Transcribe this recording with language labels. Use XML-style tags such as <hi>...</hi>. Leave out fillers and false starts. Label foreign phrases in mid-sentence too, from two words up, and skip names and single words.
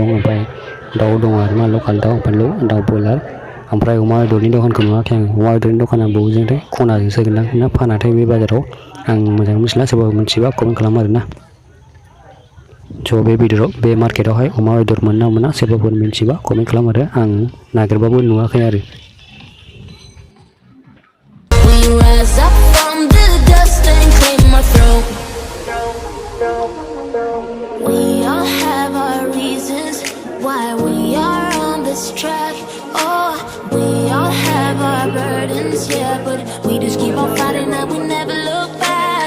<brx>ओमफ्राय दाउ दं आरोना लकेल दाउ ओमफ्राय दाउ बयलार ओमफ्राय अमा बेदरनि दखानखौ नुवाखै आं अमा बेदरनि दखाना बबेजोंथाय खनाजोंसो गोनां ना फानाथाय बे बाजाराव आं मोजाङै मिथिला सोरबा मिथिबा कमेन्ट खालाम आरोना स' बे मार्केटावहाय अमा बेदर मोनो ना मोना सोरबाफोर मिथिबा कमेन्ट खालाम आरो आं नागिरबाबो नुवाखै आरो</brx> <en>Why we are on this track? Oh, we all have our burdens, yeah, but we just keep on fighting and we never look back.</en>